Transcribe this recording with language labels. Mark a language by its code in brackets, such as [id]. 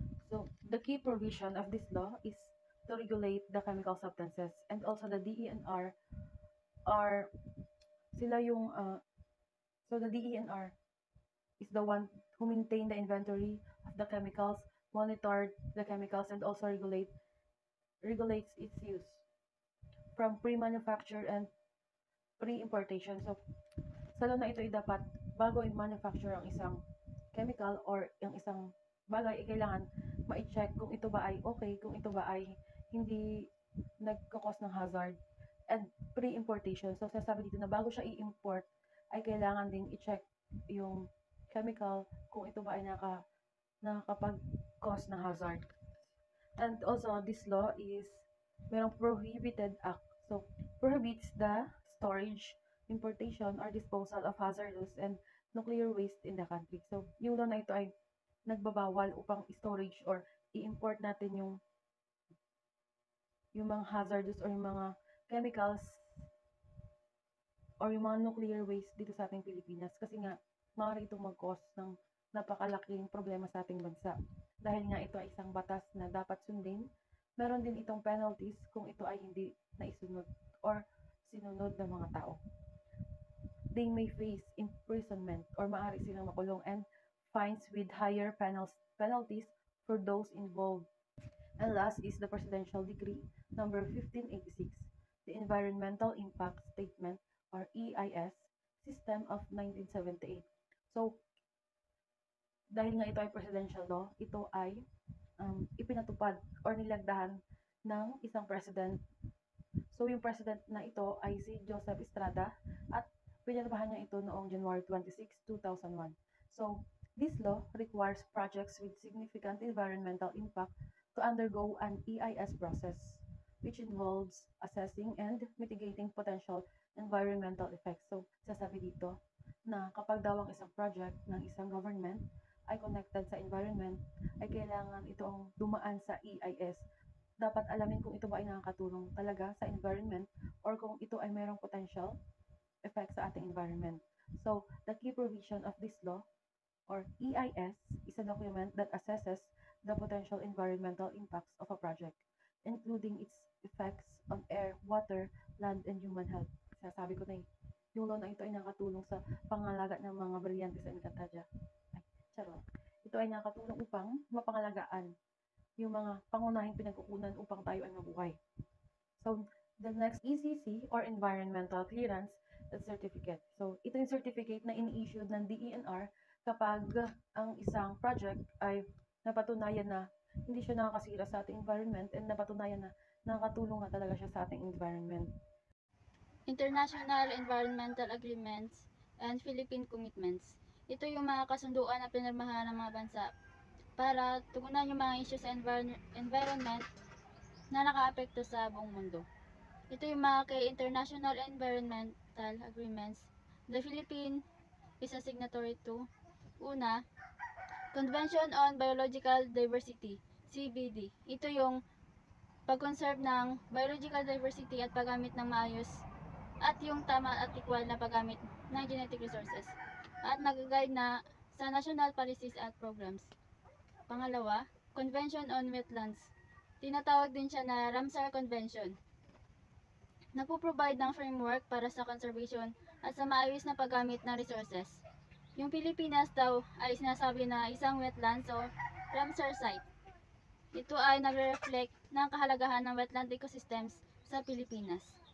[en] So the key provision of this law is to regulate the chemical substances, and also the DENR [tl] are sila yung [en] so the DENR is the one who maintain the inventory of the chemicals, monitored the chemicals, and also regulates its use from pre-manufacture and pre-importation. [tl] So, sa law na ito ay dapat bago i-manufacture ang isang chemical or yung isang bagay, kailangan ma-check kung ito ba ay okay, kung ito ba ay hindi nagkakos ng hazard, [en] and pre-importation. [tl] So, sasabi dito na bago siya i-import, ay kailangan ding i-check yung chemical kung ito ba ay nakakapag-cause ng hazard. [en] And also, this law is [tl] merong [en] prohibited act. So, prohibits the storage, importation, or disposal of hazardous and nuclear waste in the country. [tl] So, yung law na ito ay nagbabawal upang storage or i-import natin yung mga hazardous or yung mga chemicals or yung mga nuclear waste dito sa ating Pilipinas kasi nga maaari itong mag-cause ng napakalaking problema sa ating bansa. Dahil nga ito ay isang batas na dapat sundin, meron din itong penalties kung ito ay hindi naisunod or sinunod ng mga tao. [en] They may face imprisonment or [tl] maaari silang makulong [en] and fines with higher penalties for those involved. And last is the Presidential Decree number 1586, the Environmental Impact Statement or EIS system of 1978. So, [tl] dahil nga ito ay presidential law, ito ay ipinatupad or nilagdahan ng isang president. So yung president na ito ay si Joseph Estrada at pinatabahan niya ito noong January 26, 2001. [en] So this law requires projects with significant environmental impact to undergo an EIS process, which involves assessing and mitigating potential environmental effects. [tl] So sasabi dito na kapag daw ang isang project ng isang government ay connected sa environment, ay kailangan itong dumaan sa EIS. Dapat alamin kung ito ba ay nakakatulong talaga sa environment or kung ito ay mayroong potential effect sa ating environment. [en] So, the key provision of this law or EIS is a document that assesses the potential environmental impacts of a project, including its effects on air, water, land, and human health. [tl] Sasabi ko na yung law na ito ay nakatulong sa pangalaga ng mga Brillantes and Encantadia. Charot. Ito ay nakatulong upang mapangalagaan yung mga pangunahing pinagkukunan upang tayo ay mabuhay. [en] So, the next ECC or Environmental Clearance Certificate. [tl] So, ito yung certificate na ini-issue ng DENR kapag ang isang project ay napatunayan na hindi siya nakakasira sa ating environment and napatunayan na nakakatulong na talaga siya sa ating environment. [en] International Environmental Agreements and Philippine Commitments. [tl] Ito yung mga kasunduan na pinirmahan ng mga bansa para tugunan yung mga issues sa environment na nakaapekto sa buong mundo. Ito yung mga kay International Environmental Agreements. [en] The Philippines is a signatory to [tl] una, [en] Convention on Biological Diversity, CBD. [tl] Ito yung pag-conserve ng biological diversity at paggamit ng maayos at yung tama at equal na paggamit ng [en] genetic resources [tl] at nag-guide na sa [en] national policies [tl] at programs. Pangalawa, Convention on Wetlands. Tinatawag din siya na Ramsar Convention. Nagpo-provide ng framework para sa conservation at sa maayos na paggamit ng resources. Yung Pilipinas daw ay sinasabi na isang wetlands o Ramsar site. Ito ay nagre-reflect ng kahalagahan ng wetland ecosystems sa Pilipinas.